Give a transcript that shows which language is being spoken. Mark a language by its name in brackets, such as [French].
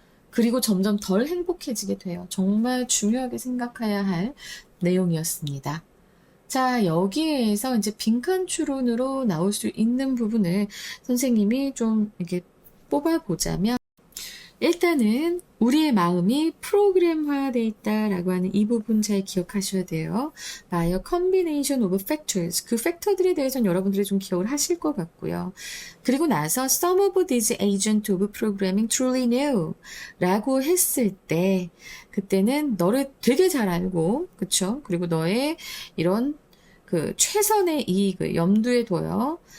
[Korean] 그리고 점점 덜 행복해지게 돼요. 정말 중요하게 생각해야 할 내용이었습니다. 자, 여기에서 이제 빈칸 추론으로 나올 수 있는 부분을 선생님이 좀 이렇게 뽑아보자면 일단은 우리의 마음이 프로그램화되어 있다라고 하는 이 부분 잘 기억하셔야 돼요. [English] by a combination of factors. [Korean] 그 팩터들에 대해서는 여러분들이 좀 기억을 하실 것 같고요. 그리고 나서 [English] some of these agents of programming truly knew [Korean] 라고 했을 때 그때는 너를 되게 잘 알고 그쵸? 그리고 너의 이런 그 최선의 이익을 염두에 둬요.